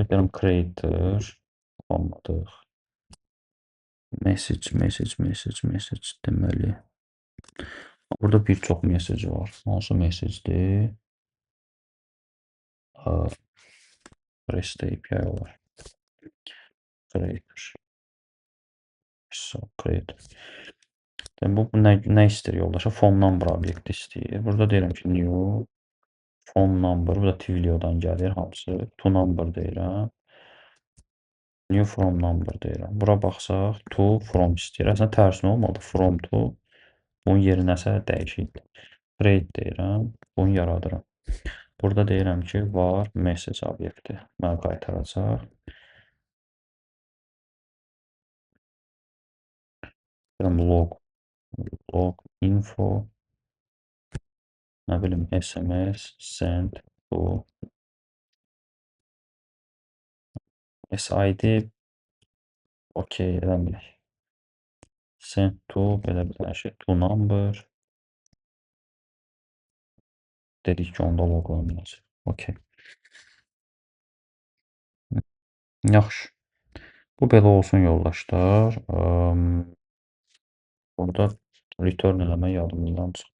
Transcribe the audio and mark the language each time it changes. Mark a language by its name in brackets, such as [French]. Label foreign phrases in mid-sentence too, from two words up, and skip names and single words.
[Azerbaijani] Deyirəm creator olmadıq. Message deməli. Burada bir çox message var. Hansı message'dir? REST API var. [English] Creator. So, create. [Azerbaijani] Bu nə istəyir yoldaşa? [English] Phone number [Azerbaijani] obyekti istəyir. Burada deyirəm ki, [English] new phone number. [Azerbaijani] Bu da Twilio'dan gəlir hamısı. [English] To number [Azerbaijani] deyirəm. [English] New from number [Azerbaijani] deyirəm. Bura baxsaq, [English] to from [Azerbaijani] istəyir. Əslində tərsinə olmalı. [English] From to. [Azerbaijani] Bunun yeri nəsə dəyişikdir. Create deyirəm. Bunu yaradıram. Burada deyirəm ki, var message obyekti. Mənə qaytaracaq. Deyirəm [English] log info. [Azerbaijani] Nə bilim [English] SMS send to SID [Azerbaijani] okey eləmirik. [English] Send to [Azerbaijani] belə bir dənə şey [English] to number [Azerbaijani] dedik ki, onda loqlanmayacaq. Okey. Yaxşı. Bu belə olsun yoldaşlar. Burada return eləmək yadımdan çıxdı.